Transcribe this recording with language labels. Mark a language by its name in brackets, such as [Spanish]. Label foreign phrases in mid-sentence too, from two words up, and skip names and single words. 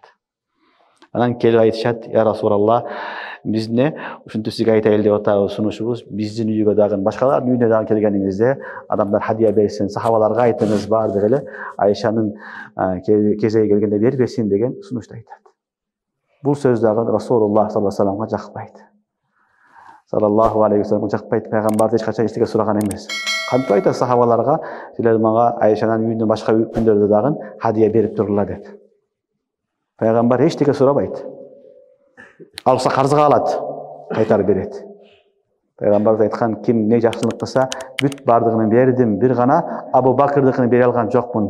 [Kyrgyz] Анан келип айтышат, [Arabic] يا رسول الله, [Kyrgyz] биз ушинтип сизге айтайлы деп атабыз, сунушубуз биздин үйгө дагы, башкалардын үйүнө дагы келгениңизде адамдар хадия берсин, сахабаларга айтыңыз бардыгы эле Айшанын кезеги келгенде бербесин деген сунушту айтат. Бул сөз дагы [Arabic] رسول الله صلى الله عليه وسلم [Kyrgyz] жакпайт. [Arabic] صلى الله عليه وسلم [Kyrgyz] жакпайт, пайгамбарды эч качан эчтеке сураган эмес. Кантип айтат сахабаларга, силер мага Айшанын үйүндө башка күндөрдө дагы хадия берип туруңар деп. Пайгамбар эчтеке сурабайт. Алса карзга алат, кайтарып берет. Пайгамбар айткан, ким не жакшылык кылса, бүт бардыгын бердим, бир гана Абу Бакырдыкын бере алган жокмун.